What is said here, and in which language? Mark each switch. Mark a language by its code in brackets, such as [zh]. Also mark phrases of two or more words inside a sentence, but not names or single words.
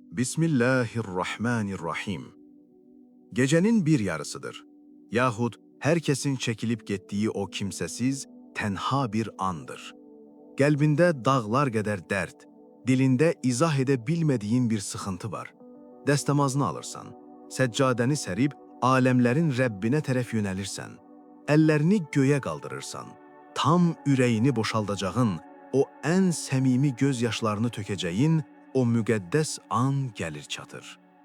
[ar] بسم الله الرحمن الرحيم. [tr] Gecenin bir yarısıdır. Yahut herkesin çekilip gittiği o kimsesiz, tenha bir andır. [az] Qəlbində dağlar qədər dərd, dilində izah edə bilmədiyin bir sıxıntı var. Dəstəmazını alırsan, səccadəni sərib aləmlərin Rəbbinə tərəf yönəlirsən, əllərini göyə qaldırırsan, tam ürəyini boşaldacağın, o ən səmimi göz yaşlarını tökəcəyin o müqəddəs an gəlir çatır.